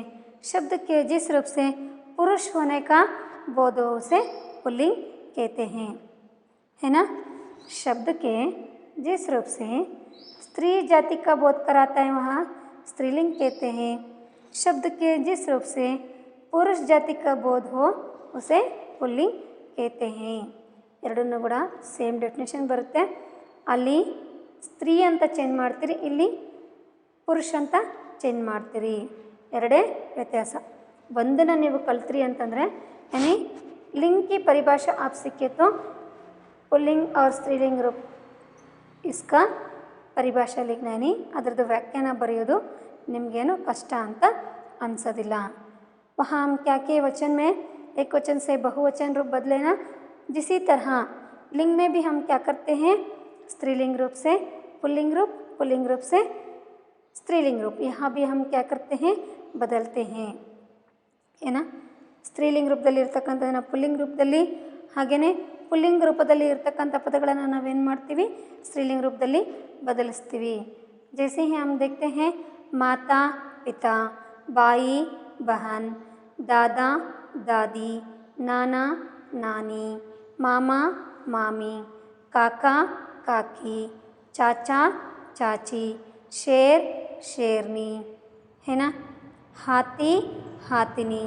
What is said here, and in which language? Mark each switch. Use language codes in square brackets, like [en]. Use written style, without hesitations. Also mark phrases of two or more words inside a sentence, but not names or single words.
[hi] शब्द के जिस रूप से पुरुष होने का बोध हो उसे पुल्लिंग कहते हैं, है ना. शब्द के जिस रूप से स्त्री जाति का बोध कराता है वहाँ स्त्रीलिंग कहते हैं. शब्द के जिस रूप से पुरुष जाति का बोध हो उसे पुल्लिंग कहते हैं. [kn] ಎರಡನ್ನೂ ಕೂಡ [en] same definition [kn] ಬರುತ್ತೆ. ಅಲ್ಲಿ ಸ್ತ್ರೀ ಅಂತ ಚೇಂಜ್ ಮಾಡ್ತೀರಿ, ಇಲ್ಲಿ ಪುರುಷ ಅಂತ ಚೇಂಜ್ ಮಾಡ್ತೀರಿ. ಎರಡೇ ವ್ಯತ್ಯಾಸ. ಒಂದನ್ನು ನೀವು ಕಲ್ತ್ರಿ ಅಂತಂದರೆ [hi] यानी लिंग की परिभाषा आप सीखे तो पुल्लिंग और स्त्रीलिंग रूप इसका परिभाषा लिखना, यानी [kn] ಅದರದ್ದು ವ್ಯಾಖ್ಯಾನ ಬರೆಯೋದು ನಿಮಗೇನು ಕಷ್ಟ ಅಂತ ಅನಿಸೋದಿಲ್ಲ. [hi] वहाँ हम क्या किए, वचन में एक वचन से बहुवचन रूप बदले ना, जिसी तरह लिंग में भी हम क्या करते हैं, स्त्रीलिंग रूप से पुल्लिंग रूप, पुल्लिंग रूप से स्त्रीलिंग रूप. यहाँ भी हम क्या करते हैं, बदलते हैं, है ना. [kn] ಸ್ತ್ರೀಲಿಂಗ ರೂಪದಲ್ಲಿ ಇರ್ತಕ್ಕಂಥದ್ದನ್ನು ಪುಲ್ಲಿಂಗ ರೂಪದಲ್ಲಿ, ಹಾಗೆಯೇ ಪುಲ್ಲಿಂಗ ರೂಪದಲ್ಲಿ ಇರ್ತಕ್ಕಂಥ ಪದಗಳನ್ನು ನಾವೇನು ಮಾಡ್ತೀವಿ, ಸ್ತ್ರೀಲಿಂಗ ರೂಪದಲ್ಲಿ ಬದಲಿಸ್ತೀವಿ. [hi] जैसे ही हम देखते हैं माता पिता, बाई बहन, दादा दादी, नाना नानी, मामा मामी, काका काकी, चाचा चाची, शेर शेरनी, है ना, हाथी हाथिनी.